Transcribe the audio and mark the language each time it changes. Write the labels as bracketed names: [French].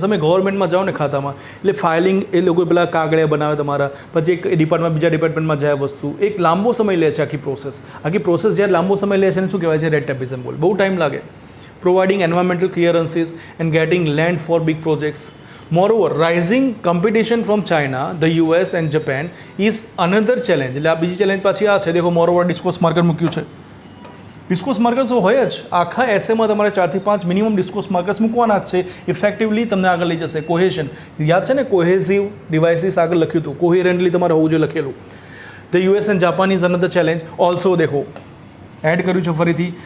[Gujarati] તમે ગવર્મેન્ટમાં જાઓ ને ખાતામાં, એટલે ફાઇલિંગ, એ લોકો પેલા કાગળિયા બનાવે તમારા, પછી એક ડિપાર્ટમેન્ટ બીજા ડિપાર્ટમેન્ટમાં જાય વસ્તુ, એક લાંબો સમય લે છે આખી પ્રોસેસ. આખી પ્રોસેસ જ્યારે લાંબો સમય લે છે એને શું કહેવાય છે, રેડ ટેપિઝમ બોલ. બહુ ટાઈમ લાગે. [English] Providing environmental clearances and getting land for big projects. Moreover, rising competition from China, the US and Japan is another challenge. [Gujarati] એટલે આ બીજી ચેલેન્જ પાછી આ છે. દેખો, મોરોવર ડિસ્કોર્સ માર્કર મૂક્યું છે. ડિસ્કોર્સ માર્કર તો હોય જ આખા એસેમાં, તમારે 4 થી 5 મિનિમમ ડિસ્કોર્સ માર્કર્સ મૂકવાના જ છે. ઇફેક્ટિવલી તમને આગળ લઈ જશે. કોહેશન યાદ છે ને, કોહેઝિવ ડિવાઇસીસ આગળ લખ્યું હતું, કોહેરન્ટલી તમારે હોવું જોઈએ લખેલું. [English] The US and Japan is another challenge also. [Gujarati] દેખો એડ કર્યું છે ફરીથી.